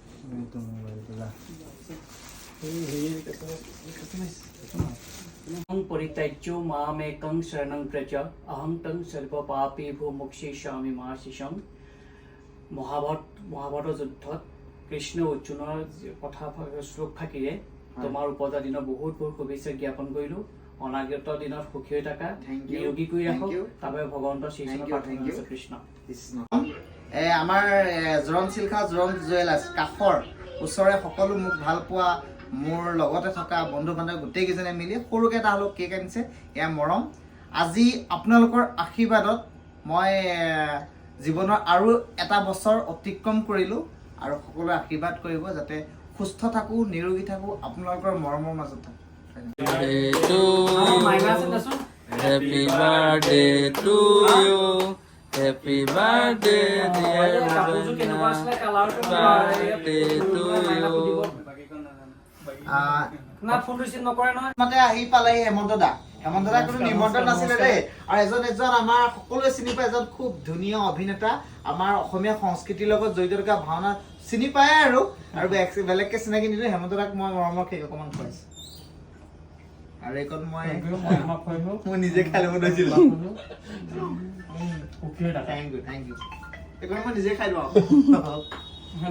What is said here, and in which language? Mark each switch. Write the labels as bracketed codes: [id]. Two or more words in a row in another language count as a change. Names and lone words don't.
[sa] परित्यज्यो मामेकं शरणं व्रज अहं तं सर्वपापेभ्यो मोक्षयिष्यामि [as] मा শিশং মহাভাৰতৰ যুদ্ধত কৃষ্ণ অৰ্জুনৰ কথা শ্লোক ফাঁকিৰে তোমাৰ উপজা দিনৰ বহুত বহুত শুভেচ্ছা জ্ঞাপন কৰিলোঁ অনাগত দিনত সুখী হৈ থাকা নিৰোগী কৰি ৰাখক তাৰবাবে ভগৱন্তৰ শ্ৰীচৰণত প্ৰাৰ্থনা কৰিছোঁ কৃষ্ণ আমাৰ জৰং চিল্কা জৰং জুৱেলাৰ্ছ কাষৰ ওচৰৰে সকলো মোক ভাল পোৱা মোৰ লগতে থকা বন্ধু বান্ধৱ গোটেইকেইজনে মিলি সৰুকৈ এটা হ'লেও কেক আনিছে এয়া মৰম আজি আপোনালোকৰ আশীৰ্বাদত মই জীৱনৰ আৰু এটা বছৰ অতিক্ৰম কৰিলোঁ আৰু সকলোৱে আশীৰ্বাদ কৰিব যাতে সুস্থ থাকোঁ নিৰোগী থাকোঁ আপোনালোকৰ মৰমৰ মাজত থাকোঁ [en] Happy birthday to you. Happy birthday, dear birthday to you. [as] মানে আহি পালে হেমন্ত দা কোনো নিমন্ত্ৰণ নাছিলে দেই আৰু এজন আমাৰ সকলোৱে চিনি পায় এজন খুব ধুনীয়া অভিনেতা আমাৰ অসমীয়া সংস্কৃতিৰ লগত জড়িত থকা ভাওনা চিনি পায় আৰু বেলেগকে চিনাকি নিদিওঁ হেমন্ত দাক মই মৰমৰ কেক অকণমান খুৱাইছোঁ আৰু এইকণ মই নিজে খাই ল'ব লৈছিলোঁ [en] thank you [as] এইকণ মই নিজে খাই লওঁ